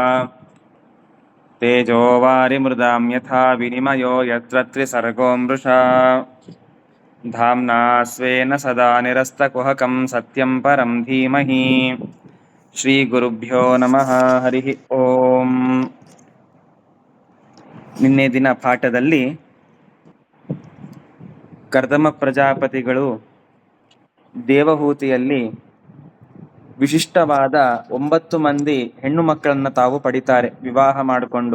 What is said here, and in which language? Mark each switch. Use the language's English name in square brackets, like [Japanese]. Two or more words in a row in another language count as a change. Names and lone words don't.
[Sanskrit] ತೇಜೋ ವಾರಿಮೃದಾಂ ಯಥಾ ವಿನಿಮಯೋ ಯತ್ರ ತ್ರಿಸರ್ಗೋ ಮೃಷಾ. ಧಾಮ್ನಾ ಸ್ವೇನ ಸದಾ ನಿರಸ್ತಕುಹಕಂ ಸತ್ಯಂ ಪರಂ ಧೀಮಹಿ. ಶ್ರೀ ಗುರುಭ್ಯೋ ನಮಃ. ಹರಿ ಓಂ. [Kannada] ನಿನ್ನೆ ದಿನ ಪಾಠದಲ್ಲಿ ಕರ್ದಮ ಪ್ರಜಾಪತಿಗಳು ದೇವಹೂತಿಯಲ್ಲಿ ವಿಶಿಷ್ಟವಾದ 9 ಮಂದಿ ಹೆಣ್ಣು ಮಕ್ಕಳನ್ನ ತಾವು ಪಡಿತಾರೆ ವಿವಾಹ ಮಾಡಿಕೊಂಡು.